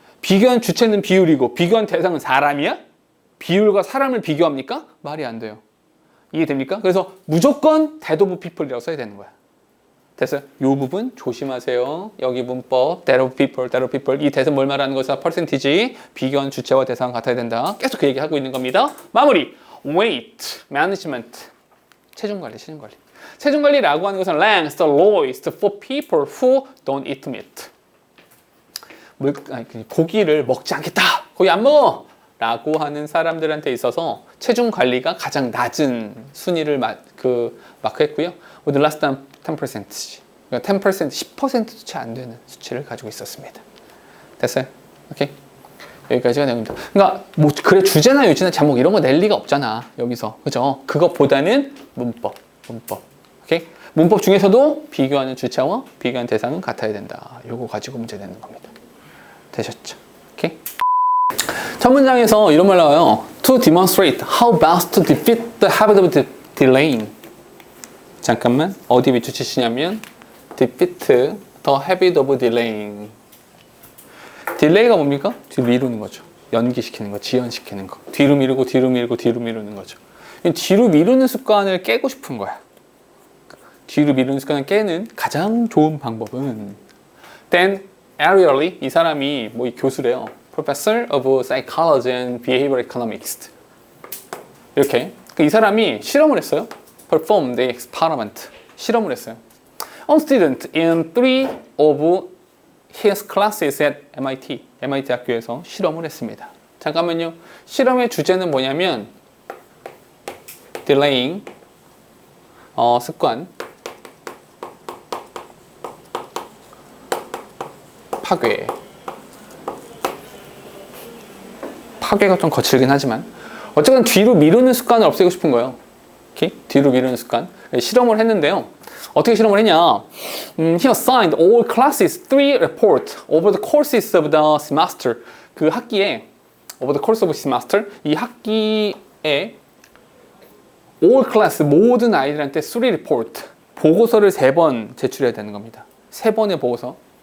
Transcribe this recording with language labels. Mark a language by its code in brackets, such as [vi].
[ko] 비교한 주체는 비율이고 비교한 대상은 사람이야? 비율과 사람을 비교합니까? 말이 안 돼요. 이해됩니까? 그래서 무조건 [en] that of people [ko] 이라고 써야 되는 거야. 됐어요? 이 부분 조심하세요. 여기 문법 [en] that of people [ko] 이 that은 뭘 말하는 것이야? 퍼센티지 비교한 주체와 대상은 같아야 된다. 계속 그 얘기하고 있는 겁니다. 마무리. [en] weight management [ko] 체중관리. 체중관리라고 하는 것은 [en] ranks the lowest for people who don't eat meat. [ko] 고기를 먹지 않겠다. 고기 안 먹어. 라고 하는 사람들한테 있어서 체중 관리가 가장 낮은 순위를 마크했고요. [en] With less than 10%. [ko] 그러니까 10%, 10%도 채 안 되는 수치를 가지고 있었습니다. 됐어요? 오케이? 여기까지가 내용입니다. 그러니까 뭐 그래 주제나 요지나 제목 이런 거 낼 리가 없잖아. 여기서. 그죠? 그것보다는 문법. 오케이? 문법 중에서도 비교하는 주체와 비교하는 대상은 같아야 된다. 요거 가지고 문제 내는 겁니다. 되셨죠? 오케이? 첫 문장에서 이런 말 나와요. [en] To demonstrate how best to defeat the habit of delaying. [ko] 잠깐만. 어디 밑줄치시냐면 [en] defeat the habit of delaying. [ko] 딜레이가 뭡니까? 뒤로 미루는 거죠. 연기시키는 거, 지연시키는 거. 뒤로 미루고 미루는 거죠. 뒤로 미루는 습관을 깨고 싶은 거야. 뒤로 미루는 습관을 깨는 가장 좋은 방법은 Dan Ariely, 이 사람이 뭐 이 교수래요. [en] Professor of Psychology and Behavioral Economics. [ko] 이렇게 이 사람이 실험을 했어요. [en] Performed the experiment. [ko] 실험을 했어요. [en] On student in 3 of his classes at MIT. [ko] MIT 학교에서 실험을 했습니다. 잠깐만요. 실험의 주제는 뭐냐면 delaying 습관 파괴가 좀 거칠긴 하지만 어쨌든 뒤로 미루는 습관을 없애고 싶은 거예요. 오케이? 뒤로 미루는 습관. 실험을 했는데요. 어떻게 실험을 했냐? [en] He assigned all classes 3 reports over the courses of the semester. [ko] 그 학기에 [en] over the course of semester [ko] 이 학기에 all class 모든 아이들한테 3 report 보고서를 3번 제출해야 되는 겁니다. 3번의 보고서.